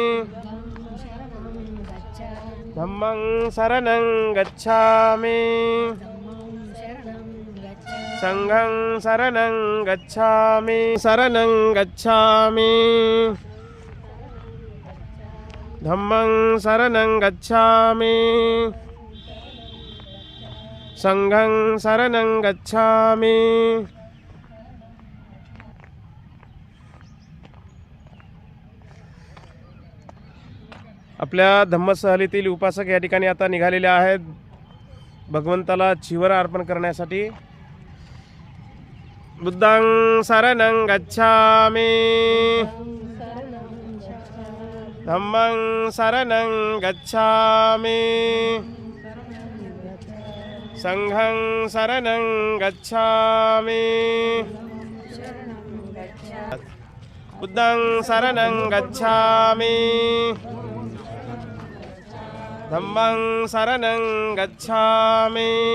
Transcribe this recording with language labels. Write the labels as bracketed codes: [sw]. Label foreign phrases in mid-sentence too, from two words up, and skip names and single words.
[pi] धम्मं शरणं गच्छामि संघं शरणं गच्छामि शरणं गच्छामि धम्मं शरणं गच्छामि संघं शरणं गच्छामि. [mr] आपल्या धम्मसहलीतील उपासक या ठिकाणी आता निघालेले आहेत भगवंताला चिवर अर्पण करण्यासाठी. [pi] बुद्धं शरणं गच्छामि धम्मं शरणं गच्छामि संघं शरणं गच्छामि बुद्धं शरणं गच्छामि धम्मं शरणं गच्छामि